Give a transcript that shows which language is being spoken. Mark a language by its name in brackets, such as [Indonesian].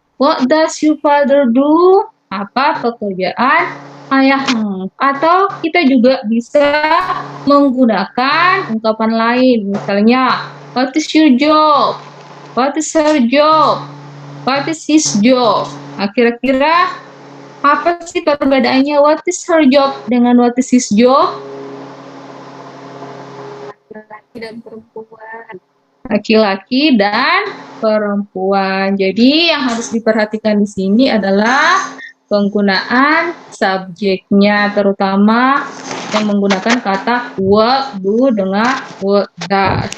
[English] What does your father do? [Indonesian] Apa pekerjaan ayahmu? Atau kita juga bisa menggunakan ungkapan lain. [English] Misalnya, what is your job? What is her job? What is his job? [Indonesian] Nah, kira-kira apa sih perbedaannya [English] what is her job [Indonesian] dengan [English] what is his job? [Indonesian] Laki-laki dan perempuan. Laki-laki dan perempuan. Jadi yang harus diperhatikan di sini adalah penggunaan subjeknya, terutama yang menggunakan kata what, do dengan what, does.